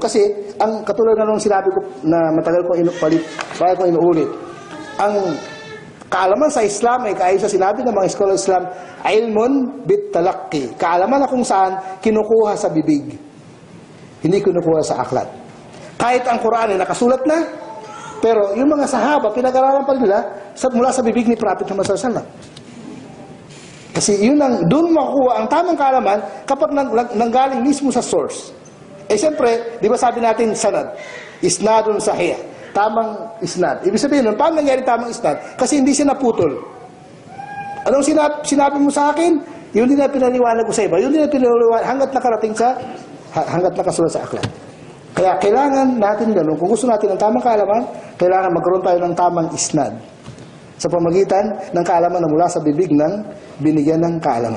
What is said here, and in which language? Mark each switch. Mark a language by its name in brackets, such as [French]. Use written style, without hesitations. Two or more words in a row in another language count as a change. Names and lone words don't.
[Filipino] Kasi, ang katulad na nung sinabi ko na matagal kong inuulit, ang kaalaman sa Islam ay kaayon sa sinabi ng mga scholar Islam, [Arabic] علمٌ بالتلقي. [Filipino] Kaalaman na kung saan kinukuha sa bibig. Hindi kinukuha sa aklat. Kahit ang Quran ay nakasulat na, pero yung mga sahaba, pinag-aralan pa nila mula sa bibig ni Prophet Muhammad [Arabic] صلى الله عليه وسلم. [Filipino] Kasi yun doon makukuha ang tamang kaalaman kapag nanggaling mismo sa source. Siyempre, di ba sabi natin sanad? [Arabic] إسنادٌ صحيح. [Filipino] Tamang isnad. Ibig sabihin nun, paano nangyari tamang isnad? Kasi hindi siya naputol. Anong sinabi mo sa akin? Yun din na pinaliwanag ko sa iba. Yun din na pinaliwanag hanggat nakarating hanggat nakasunod sa aklat. Kaya kailangan natin ganun. Kung gusto natin ng tamang kaalaman, kailangan magkaroon tayo ng tamang isnad sa pamagitan ng kaalaman na mula sa bibig ng binigyan ng kaalaman.